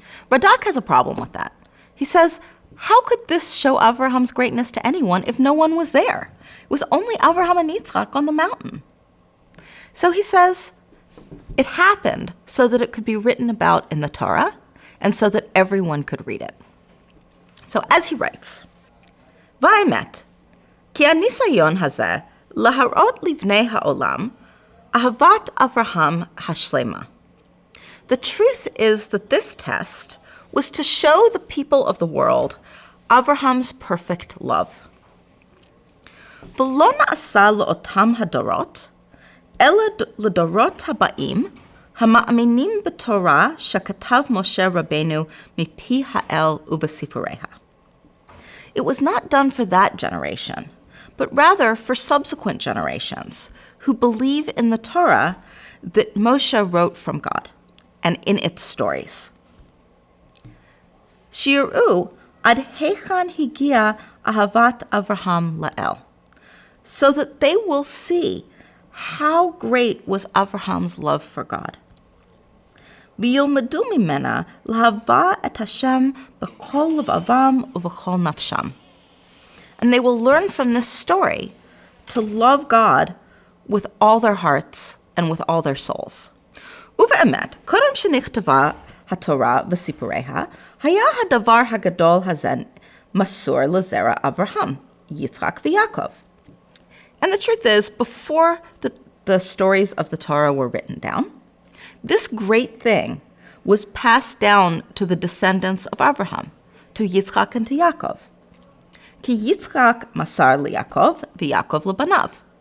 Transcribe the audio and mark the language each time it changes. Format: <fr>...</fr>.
<en>Radak has a problem with that. He says, how could this show Avraham's greatness to anyone if no one was there? It was only Avraham and Yitzchak on the mountain. So he says, it happened so that it could be written about in the Torah and so that everyone could read it. So as he writes,</en> <he>Va'emet, כי הניסיון הזה להראות לבני העולם אהבת אברהם השלמה.</he> <en>The truth is that this test was to show the people of the world Avraham's perfect love.</en> <he>ולא נעשה לאותם הדורות, אלא לדורות הבאים, המאמינים בתורה שכתב משה רבנו מפי האל ובספריה.</he> <en>It was not done for that generation, but rather for subsequent generations who believe in the Torah that Moshe wrote from God and in its stories.</en> <he>Shi'ru ad hechan higia ahavat Avraham la'el,</he> <en>so that they will see how great was Avraham's love for God.</en> <he>וילמדו ממנה להבה את השם בכל לבבם ובכל נפשם.</he> <en>And they will learn from this story to love God with all their hearts and with all their souls.</en> <he>ובאמת, קודם שנכתבה התורה וסיפוריה, היה הדבר הגדול הזה מסור לזרע אברהם, יצחק ויעקב.</he> <en>And the truth is, before the stories of the Torah were written down, this great thing was passed down to the descendants of Avraham, to Yitzchak and to Yaakov.</en> <he>Ki Yitzchak masar liYaakov v'Yaakov lebanav.</he>